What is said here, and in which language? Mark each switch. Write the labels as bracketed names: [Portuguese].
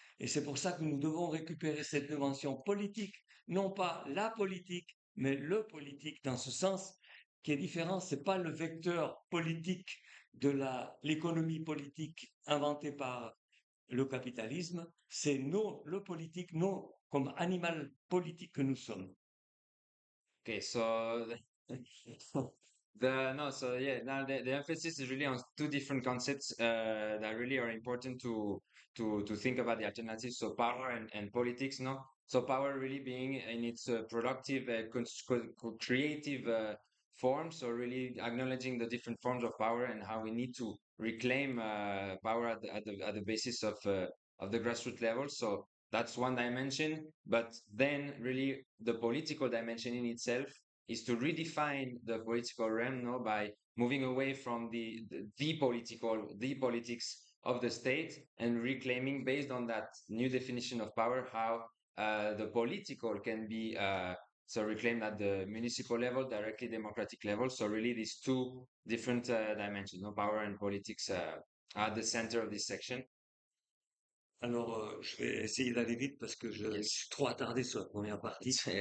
[French] Et c'est pour ça que nous devons récupérer cette dimension politique, non pas la politique, mais le politique, dans ce sens qui est différent. C'est pas le vecteur politique de l'économie politique inventée par le capitalisme, c'est le politique, nous, comme animal politique que nous sommes. [English] Okay, so now the emphasis is really on two different concepts that really are important to think about the alternatives. So power and politics, no. So power really being in its productive, creative form. So really acknowledging the different forms of power and how we need to reclaim power at the basis of the grassroots level. So that's one dimension. But then really the political dimension in itself is to redefine the political realm, by moving away from the politics of the state and reclaiming, based on that new definition of power, how the political can be so reclaimed at the municipal level, directly democratic level. So really these two different dimensions, power and politics, are at the center of this section. [French] Alors, je vais essayer d'aller vite parce que je suis trop attardé sur la première partie.